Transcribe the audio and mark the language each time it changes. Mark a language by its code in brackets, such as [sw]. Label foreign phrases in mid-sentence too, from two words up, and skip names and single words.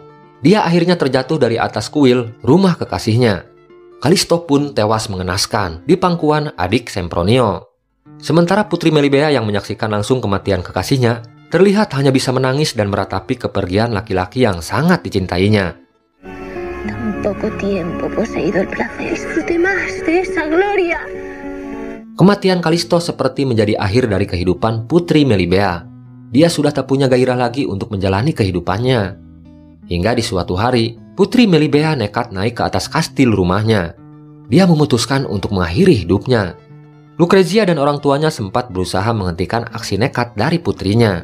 [id] Dia akhirnya terjatuh dari atas kuil rumah kekasihnya. Kalisto pun tewas mengenaskan di pangkuan adik Sempronio. Sementara Putri Melibea yang menyaksikan langsung kematian kekasihnya, terlihat hanya bisa menangis dan meratapi kepergian laki-laki yang sangat dicintainya. [es] Tan poco tiempo poseído el placer. Disfrute más de esa gloria. [id] Kematian Kalisto seperti menjadi akhir dari kehidupan Putri Melibea. Dia sudah tak punya gairah lagi untuk menjalani kehidupannya. Hingga di suatu hari, Putri Melibea nekat naik ke atas kastil rumahnya. Dia memutuskan untuk mengakhiri hidupnya. Lucrezia dan orang tuanya sempat berusaha menghentikan aksi nekat dari putrinya.